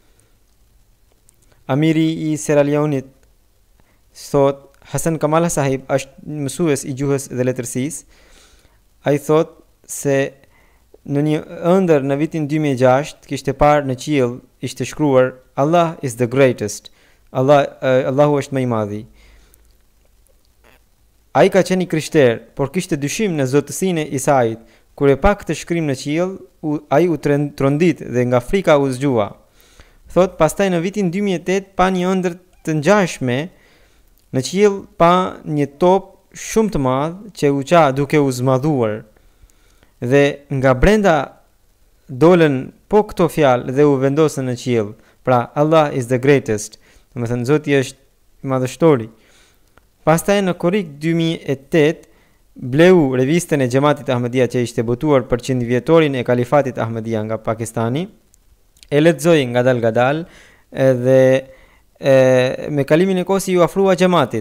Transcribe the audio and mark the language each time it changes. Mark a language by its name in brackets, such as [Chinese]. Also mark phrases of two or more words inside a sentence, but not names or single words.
[Albanian] Amiri i Sierra Leone thot Hasan Kamal Sahib është mësues i gjuhës dhe letërsisë. Ai thot se në një ëndër në vitin 2006 kishte parë në qiell ishte shkruar [English] Allah is the greatest. [Albanian] Allahu është më i madhi. Ai ka qenë i krishter, por kishte dyshim në zotësinë e Isait. Kur e pa këtë shkrim në qiell, ai u trondit dhe nga frika u zgjua. Thot pastaj në vitin 2008 pa një ëndër të ngjashme, në qiell pa një top shumë të madh që u qa duke u zmadhuar. Dhe nga brenda dolën po këto fjalë dhe u vendosën në qiell. Pra [English] Allah is the greatest. [Albanian] Domethënë Zoti është madhështori. Pastaj në korrik 2008 bleu revistën e xhamatit Ahmedia që ishte botuar për 100 vjetorin e kalifatit Ahmedia nga Pakistani. E lexoi ngadal edhe me kalimin e kohës ju afrua xhamatit.